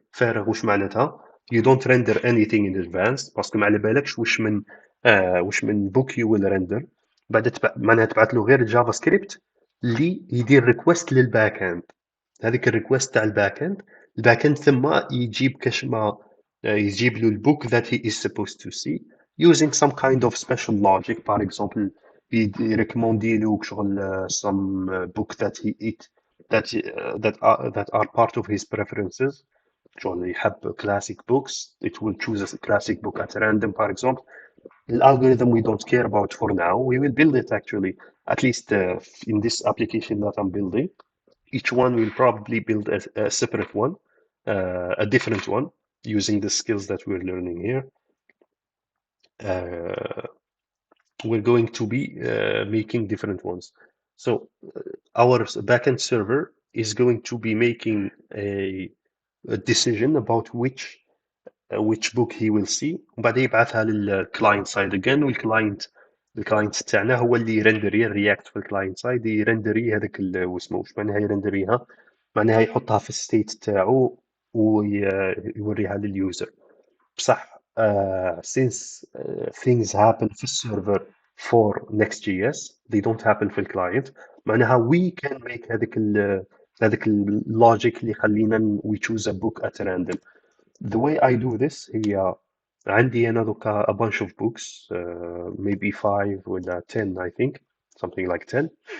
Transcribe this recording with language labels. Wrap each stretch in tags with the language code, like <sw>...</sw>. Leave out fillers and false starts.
<ar>فارغ وش معناتها؟</ar> <en>you don't render anything in advance</en> <ar>باسكو ما على بالكش وش من</ar> <en>book you will render.</en> <ar>بعد معناها تبعث له غير الجافا سكريبت اللي يدير ريكوست للباك اند. هذيك الريكوست تاع الباك اند ثم يجيب كشما يجيب له البوك</ar> <en>that he is supposed to see using some kind of special logic. For example</en> <ar>يريكوموندي له شغل</ar> <en>some book that he eat that are part of his preferences.</en> <ar>شغل يحب</ar> <en>classic books, it will choose a classic book at random for example. The algorithm we don't care about for now. We will build it actually, at least in this application that I'm building. Each one will probably build a separate one, a different one, using the skills that we're learning here. We're going to be making different ones. So our backend server is going to be making a decision about which book he will see</en> <ar>وبعدين يبعثها للكلاينت سايد</ar> <en>again.</en> <ar>الكلاينت تاعنا هو اللي يرندري الرياكت في الكلاينت سايد يرندري هذاك واسمه وش معناها يرندريها معناها يحطها في الستيت تاعو ويوريها لليوزر. بصح</ar> <en>since things happen</en> <ar>في السيرفر</ar> <en>for Next.js they don't happen</en> <ar>في الكلاينت. معناها</ar> <en>we can make</en> <ar>هذاك اللوجيك اللي يخلينا</ar> <en>we choose a book at random. The way I do this</en> <ar>هي عندي أنا دوكا</ar> <en>a bunch of books maybe 5 ولا 10 I think something like 10.</en>